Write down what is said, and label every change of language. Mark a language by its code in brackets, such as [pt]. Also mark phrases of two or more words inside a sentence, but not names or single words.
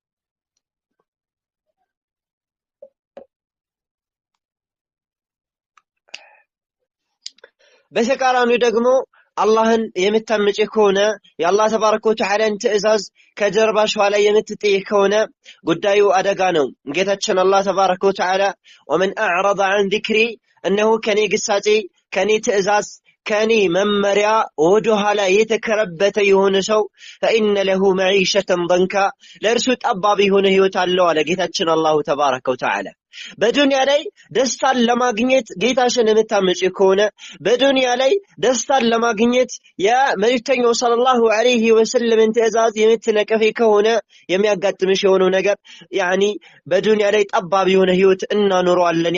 [am] በተቃራኒው ደግሞ አላህን የምታምጪ ከሆነ የአላህ [ar] تبارك وتعالى [am] ትእዛዝ ከጀርባሽ ኋላ የምትጥይ ከሆነ ጉዳዩ አደጋ ነው ጌታችን አላህ [ar] تبارك وتعالى ومن اعرض عن ذكري انه [am] ከኔ ግሳጼ ከኔ ትእዛዝ ከኔ መመሪያ ወደ ኋላ የተከረበተ የሆነ ሰው [ar] فإن له معيشة ضنكا [am] ለርሱ ጠባብ የሆነ ህይወት አለው አለ ጌታችን አላህ [ar] تبارك وتعالى [am] በዱንያ ላይ ደስታን ለማግኘት ጌታሽን የምታመጪ ከሆነ በዱንያ ላይ ደስታን ለማግኘት የመልእክተኛው [ar] صلى الله عليه وسلم [am] ትእዛዝ የምትነቀፊ ከሆነ የሚያጋጥምሽ የሆነው ነገር ያኒ በዱንያ ላይ ጠባብ የሆነ ህይወት እናኖረዋለን